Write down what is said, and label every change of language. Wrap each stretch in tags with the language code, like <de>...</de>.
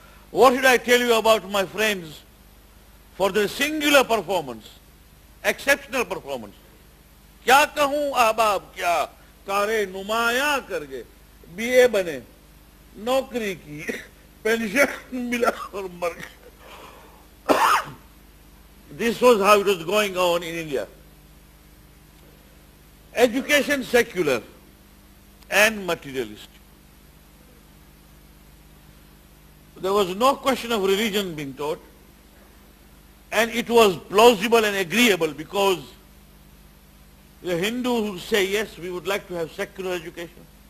<en>What should I tell you about my friends for their singular performance, exceptional performance?</en> <hi>क्या कहूं अहबाब क्या कारे नुमाया कर गए, बीए बने नौकरी की पेंशन मिला और मर गए.</hi> <en>This was how it was going on in India. Education secular and materialistic. There was no question of religion being taught, and it was plausible and agreeable because the Hindu would say, yes, we would like to have secular education.</en>